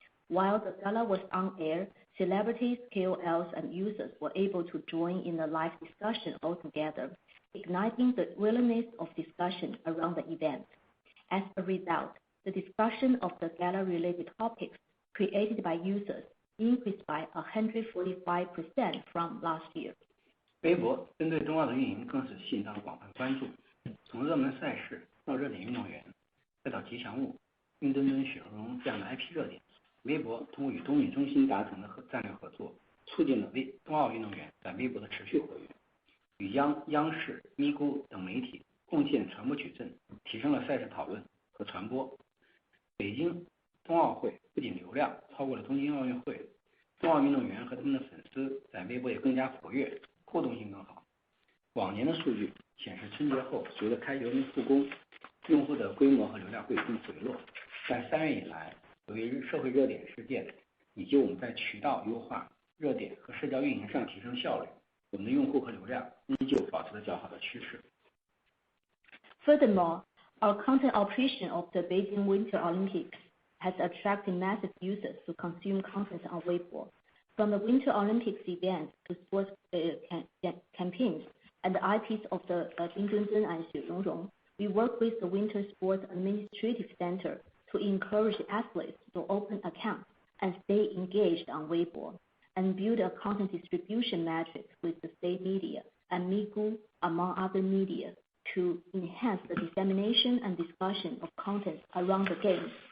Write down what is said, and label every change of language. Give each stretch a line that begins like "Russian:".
English: While the gala was on air, celebrities, KOLs, and users were able to join in the live discussion altogether, igniting the willingness of discussion around the event. As a result, the discussion of the gala-related topics created by users increased by 145% from last year.
Chinese: 微博针对冬奥的运营更是吸引到了广泛关注，从热门赛事到热点运动员，再到吉祥物、冰墩墩、雪容融这样的 IP 热点，微博通过与东米中心达成的战略合作，促进了冬奥运动员在微博的持续活跃，与央视、咪咕等媒体共建传播矩阵，提升了赛事讨论和传播。北京冬奥会不仅流量超过了东京奥运会，冬奥运动员和他们的粉丝在微博也更加活跃，互动性更好。往年的数据显示，春节后随着开学跟复工，用户的规模和流量会有一定回落。但3月以来，由于社会热点事件以及我们在渠道优化、热点和社交运营上提升效率，我们的用户和流量依旧保持了较好的趋势。
English: Furthermore, our content operation of the Beijing Winter Olympics has attracted massive users to consume content on Weibo. From the Winter Olympics events to sports campaigns and the IPs of the Binzhenzhen and Xurongrong, we work with the Winter Sports Administrative Center to encourage athletes to open accounts and stay engaged on Weibo, and build a content distribution matrix with the state media and Migu, among other media, to enhance the dissemination and discussion of content around the games.